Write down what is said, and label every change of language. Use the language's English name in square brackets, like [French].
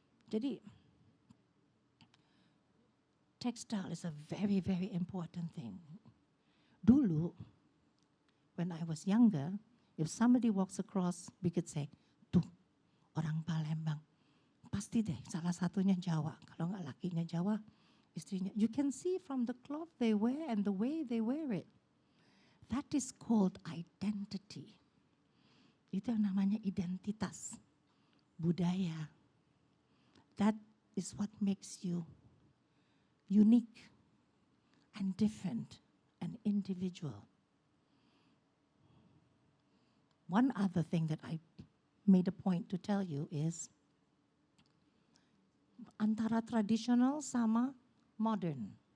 [Indonesian] Jadi [English] textile is a very, very important thing. [Indonesian] Dulu, [English] when I was younger, if somebody walks across, we could say, [Indonesian] tuh orang Palembang. Pasti deh salah satunya Jawa. Kalau nggak lakinya Jawa, istrinya. [English] You can see from the cloth they wear and the way they wear it. That is called identity. [Indonesian] Itu yang namanya identitas, budaya. [English] That is what makes you unique and different and individual. One other thing that I made a point to tell you is [Indonesian] antara traditional sama modern.